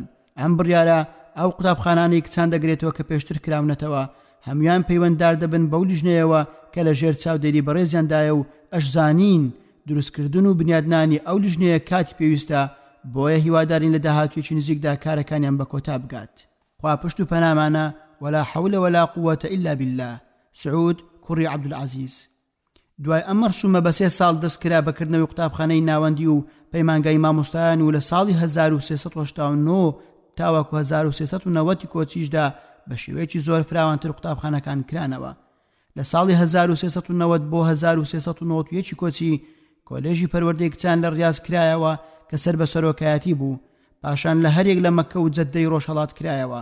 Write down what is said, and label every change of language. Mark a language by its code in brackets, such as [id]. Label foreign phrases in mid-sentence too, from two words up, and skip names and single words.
[ckb] ئەم بڕیارە ئەو قوتابخانانەی کچان دەگرێتەوە کە پێشتر کراونەتەوە هەمویان پەیوەنددار دەبن بەو لیژنەیەوە کە لە ژێر چاودێری بەڕێزیاندایە و ئەشزانین دروستکردن و بنیادنانی ئەو لیژنەیە کاتی پێویستە بۆیە هیوادارین لە داهاتوێکی نزیکدا کارەکانیان بە کۆتا بگات. خوا پشت و پەنامانە [ar] ولا حول ولا قوة إلا بالله. [ckb] سعود کوڕی عەبدولعەزیز. دوای ئەم مەرسومە بە 3 ساڵ دەستکرا بەکردنەوەی قوتابخانەی ناوەندی و پەیمانگای مامۆستایان و لە ساڵی 1389 تاوەکو 1390 کۆچیشدا بە شێوەیەکی زۆر فراوانتر قوتابخانەکان کرانەوە. لە ساڵی 1390 بۆ 1391 کۆچی کۆلێژی پەروەردەی کچان لە ڕیاز کرایەوە کە سەر بە سەرۆکایەتی بوو، پاشان لە هەرێک لە مەککە و جەددەی ڕۆژهەڵات کرایەوە.